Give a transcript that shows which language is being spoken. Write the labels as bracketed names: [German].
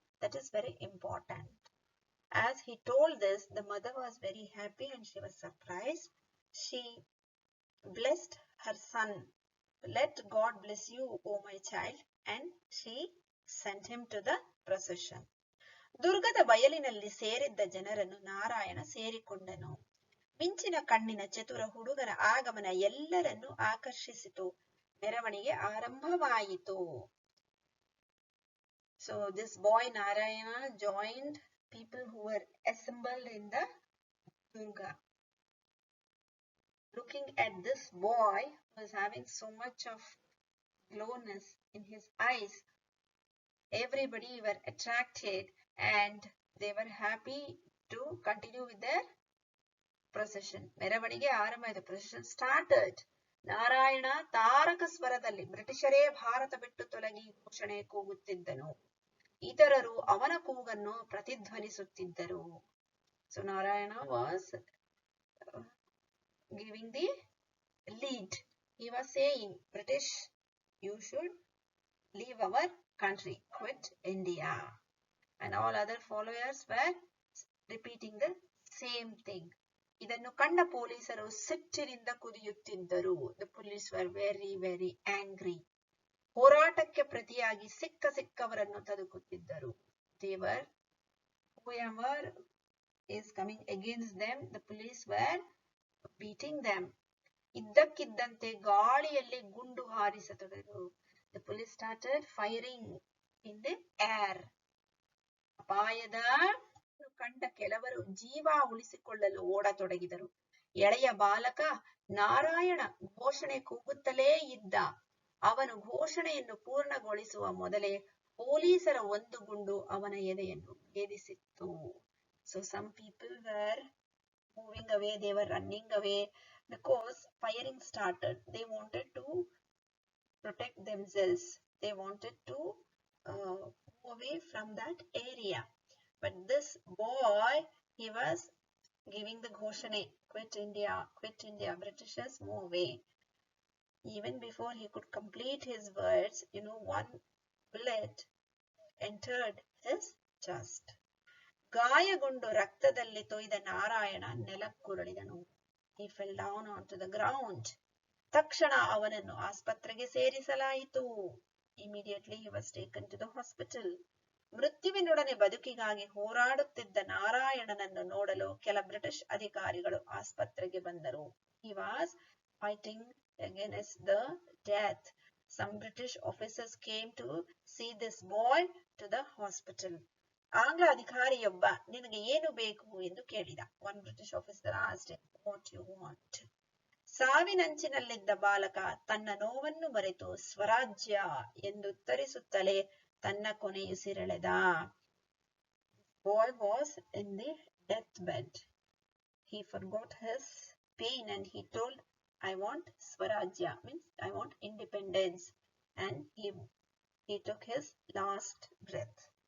[English] That is very important." As he told this, the mother was very happy and she was surprised. She blessed her son. "Let God bless you, O my child." And she sent him to the procession. [Kannada] ದುರ್ಗದ ಬಯಲಿನಲ್ಲಿ ಸೇರಿದ್ದ ಜನರನ್ನು ನಾರಾಯಣ ಸೇರಿಕೊಂಡನು. ಮಿಂಚಿನ ಕಣ್ಣಿನ ಚತುರ ಹುಡುಗನ ಆಗಮನ ಎಲ್ಲರನ್ನೂ ಆಕರ್ಷಿಸಿತು. ಮೆರವಣಿಗೆ ಆರಂಭವಾಯಿತು. [English] So this boy Narayana joined people who were assembled in the Durga. Looking at this boy who was having so much of glowness in his eyes, everybody were attracted and they were happy to continue with their procession. [Kannada] ಮೆರವಣಿಗೆ ಆರಂಭವಾಯಿತು. [English] Procession started. [Kannada] Narayana ತಾರಕ ಸ್ವರದಲ್ಲಿ ಬ್ರಿಟಿಷರೇ ಭಾರತ ಬಿಟ್ಟು ತೊಲಗಿ ಘೋಷಣೆ ಕೂಗುತ್ತಿದ್ದನು. ಇತರರು ಅವನ ಕೂಗನ್ನು ಪ್ರತಿಧ್ವನಿಸುತ್ತಿದ್ದರು. [English] So Narayana was giving the lead. He was saying, "British, you should leave our country, quit India." And all other followers were repeating the same thing. [Kannada] ಇದನ್ನು ಕಂಡ ಪೊಲೀಸರು ಸಿಟ್ಟಿನಿಂದ ಕುದಿಯುತ್ತಿದ್ದರು. [English] The police were very, very angry. [Kannada] ಹೋರಾಟಕ್ಕೆ ಪ್ರತಿಯಾಗಿ ಸಿಕ್ಕವರನ್ನು ತದುಕುತ್ತಿದ್ದರು. [English] They were, whoever is coming against them, the police were beating them. [Kannada] ಇದ್ದಕ್ಕಿದ್ದಂತೆ ಗಾಳಿಯಲ್ಲಿ ಗುಂಡು ಹಾರಿಸತೊಡಗಿದರು. [English] The police started firing in the air. [Kannada] ಅಪಾಯದ ಕಂಡ ಕೆಲವರು ಜೀವ ಉಳಿಸಿಕೊಳ್ಳಲು ಓಡತೊಡಗಿದರು. ಎಳೆಯ ಬಾಲಕ ನಾರಾಯಣ ಘೋಷಣೆ ಕೂಗುತ್ತಲೇ ಇದ್ದ. ಅವನು ಘೋಷಣೆಯನ್ನು ಪೂರ್ಣಗೊಳಿಸುವ ಮೊದಲೇ ಪೊಲೀಸರ ಒಂದು ಗುಂಡು ಅವನ ಎದೆಯನ್ನು ಭೇದಿಸಿತ್ತು. [English] So some people were moving away, they were running away because firing started. They wanted to protect themselves. They wanted to move away from that area. But this boy, he was giving the ghoshane, "Quit India, quit India, Britishers, move away." Even before he could complete his words, one bullet entered his chest. [Kannada] ಗಾಯಗೊಂಡು ರಕ್ತದಲ್ಲಿ ತೊಯ್ದ Narayana ನೆಲಕ್ಕುರುಳಿದನು. [English] He fell down onto the ground. [Kannada] ತಕ್ಷಣ ಅವನನ್ನು ಆಸ್ಪತ್ರೆಗೆ ಸೇರಿಸಲಾಯಿತು. [English] Immediately he was taken to the hospital. [Kannada] ಮೃತ್ಯುವಿನೊಡನೆ ಬದುಕಿಗಾಗಿ ಹೋರಾಡುತ್ತಿದ್ದ ನಾರಾಯಣನನ್ನು ನೋಡಲು ಕೆಲ British ಅಧಿಕಾರಿಗಳು ಆಸ್ಪತ್ರೆಗೆ ಬಂದರು. [English] He was fighting against the death. Some British officers came to see this boy to the hospital. [Kannada] ಆಂಗ್ಲ ಅಧಿಕಾರಿಯೊಬ್ಬ, "ನಿನಗೆ ಏನು ಬೇಕು?" ಎಂದು ಕೇಳಿದ. [English] One British officer asked him, "What you want?" [Kannada] ಸಾವಿನಂಚಿನಲ್ಲಿದ್ದ ಬಾಲಕ ತನ್ನ ನೋವನ್ನು ಮರೆತು ಸ್ವರಾಜ್ಯ ಎಂದು ಉತ್ತರಿಸುತ್ತಲೇ ತನ್ನ ಕೊನೆಯುಸಿರೆಳೆದ. [English] Boy was in the deathbed. he forgot his pain and he told, I want Swarajya, means I want independence, and he took his last breath.